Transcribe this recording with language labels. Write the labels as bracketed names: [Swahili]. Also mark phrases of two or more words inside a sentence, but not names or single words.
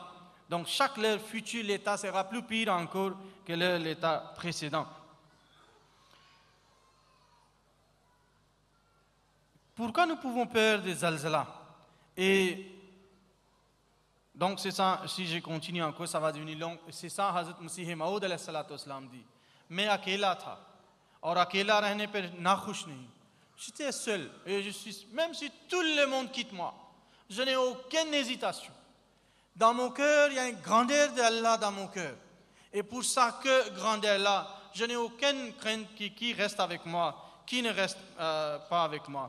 [French] Donc leur futur l'état sera plus pire encore que l'état précédent. Pourquoi nous pouvons peur des zalzala? Et donc c'est ça, si je continue encore, ça va devenir long. C'est ça, Hazrat Masih Maud [Arabic] عليه الصلاة والسلام [French] dit. [Urdu] میں اکیلا تھا اور اکیلا رہنے پر ناخوش نہیں. [French] J'étais seul et même si tout le monde quitte moi, je n'ai aucune hésitation. Dans mon cœur, il y a une grandeur d'Allah dans mon cœur. Et pour ça que grandeur-là, je n'ai aucune crainte qui reste avec moi, qui ne reste pas avec moi.